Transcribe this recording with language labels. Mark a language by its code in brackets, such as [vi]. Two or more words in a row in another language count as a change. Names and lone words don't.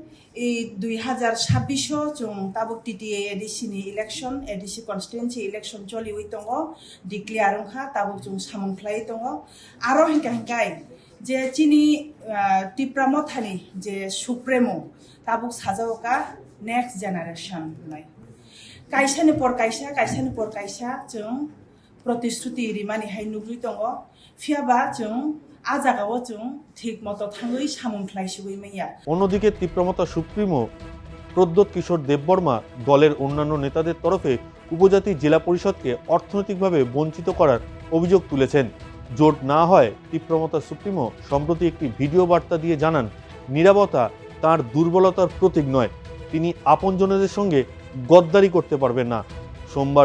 [trp] 2026 जों ताबुक टीटीए एडिसी नि इलेक्शन [en] ADC constituency election [trp] चलिवै दङ डिक्लेयार ओंखा ताबुक जों सामंख्लाय दङ आरो हिंकाय जे चिनि तिप्रा मथानि जे सुप्रेमो ताबुक साजावका [en] next generation [trp] नाय कायसानि पर कायसा जों प्रतिश्रुति रिमानि हाय नुग्रि दङ फियाबा जों आजागाव जों ठीक मतो थाङै सामंख्लायसुबै मैया। [bn] অন্যদিকে তিপ্রামথা সুপ্রিমো প্রদ্যোৎ কিশোর দেববর্মা দলের অন্যান্য নেতাদের তরফে উপজাতি জেলা পরিষদকে অর্থনৈতিকভাবে বঞ্চিত করার অভিযোগ তুলেছেন। জোট না হয় তিপ্রামথা সুপ্রিমো সম্প্রতি একটি ভিডিও বার্তা দিয়ে জানান, নীরবতা তাঁর দুর্বলতার প্রতীক নয়, তিনি আপনজনদের সঙ্গে গদ্দারি করতে পারবেন না।